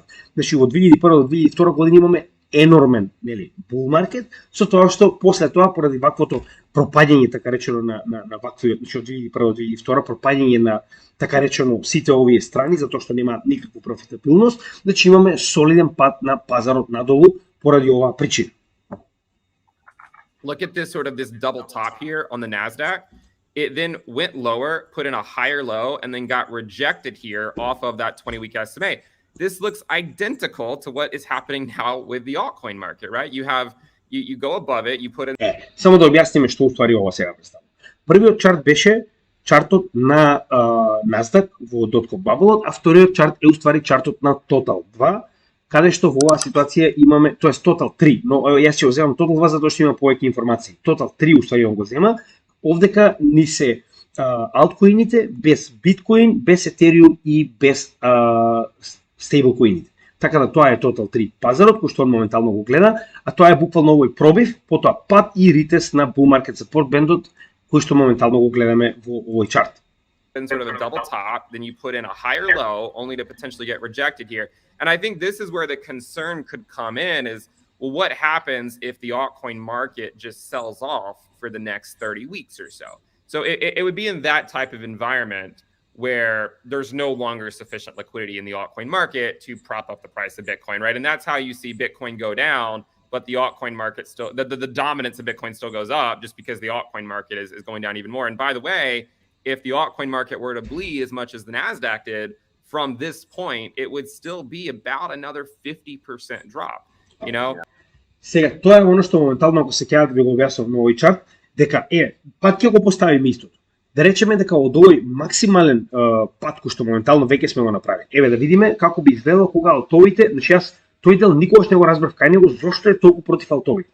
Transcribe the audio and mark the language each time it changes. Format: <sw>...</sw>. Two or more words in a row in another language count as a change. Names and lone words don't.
<mk>Значи во 2001 до 2002 година имаме енормен, нели,</mk> <en>bull market,</en> <mk>со тоа што после тоа поради ваквото пропаѓање, така речено на ваквиот, значи од 2001 до 2002 пропаѓање на така речено сите овие страни затоа што немаат никаква профитабилност, значи имаме солиден пад на пазарот надолу поради оваа причина.</mk> <en>Look at this double top here on the Nasdaq. It then went lower, put in a higher low, and then got rejected here off of that 20-week SMA. This looks identical to what is happening now with the altcoin market, right? You go above it, you put in...</en> <mk>Само да објасниме што уствари ова сега представа. Првиот чарт беше чартот на Nasdaq во</mk> <en>.com bubble,</en> <mk>а вториот чарт е уствари чартот на Total 2, каде што во оваа ситуација имаме, тоа е Total 3, но јас ќе го земам Total 2 затоа што има повеќе информации. Total 3 уствари го зема, овдека ни се алткоините без биткоин, без етериум и без стейблкоините. Така да тоа е Total 3 пазарот кој што он моментално го гледа, а тоа е буквално овој пробив, потоа пад и ритест на</mk> <en>bull market support</en> <mk>бендот кој што моментално го гледаме во овој чарт.</mk> <en>Sort of a double top, then you put in a higher low only to potentially get rejected here. And I think this is where the concern could come in is, well, what happens if the altcoin market just sells off for the next 30 weeks or so? So it would be in that type of environment where there's no longer sufficient liquidity in the altcoin market to prop up the price of Bitcoin, right? And that's how you see Bitcoin go down, but the altcoin market still, the dominance of Bitcoin still goes up just because the altcoin market is going down even more. And by the way, if the altcoin market were to bleed as much as the Nasdaq did from this point, it would still be about another 50% drop, you know?</en> <mk>Сега, тоа е оно што моментално, ако се ќе да ви го објаснам на овој чарт, дека пат ќе го поставиме истото. Да речеме дека од овој максимален пат кој што моментално веќе сме го направили. Еве да видиме како би изгледало кога алтовите, значи јас тој дел никогаш не го разбрав кај него зошто е толку против алтовите.</mk>